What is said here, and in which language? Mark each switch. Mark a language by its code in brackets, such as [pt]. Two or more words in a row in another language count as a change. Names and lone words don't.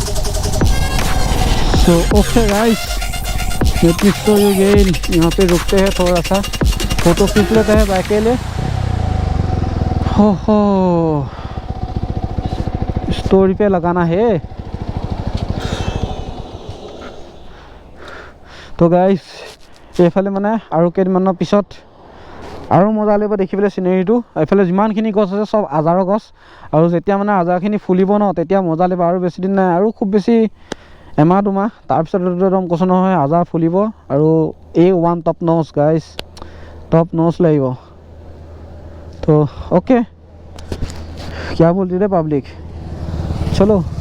[en] So okay guys, let me show you again. [hi] यहाँ पे रुकते हैं थोड़ा सा, फोटो खींच लेते हैं बाइक के लिए। हो स्टोरी पे लगाना है। [as] तो गाइस এইফালে মানে আৰু কেইদিনমানৰ পিছত আৰু মজা লাগিব দেখিবলৈ চিনেৰীটো। এইফালে যিমানখিনি গছ আছে চব আজাৰৰ গছ, আৰু যেতিয়া মানে আজাৰখিনি ফুলিব ন তেতিয়া মজা লাগিব। আৰু বেছি দিন নাই, আৰু খুব বেছি এমাহ দুমাহ, তাৰপিছত একদম কৈছোঁ নহয় আজাৰ ফুলিব। আৰু A1 [en] top notch guys, top notch [as] লাগিব। [hi] তো ओके, क्या बोलती रे पब्लिक, चलो।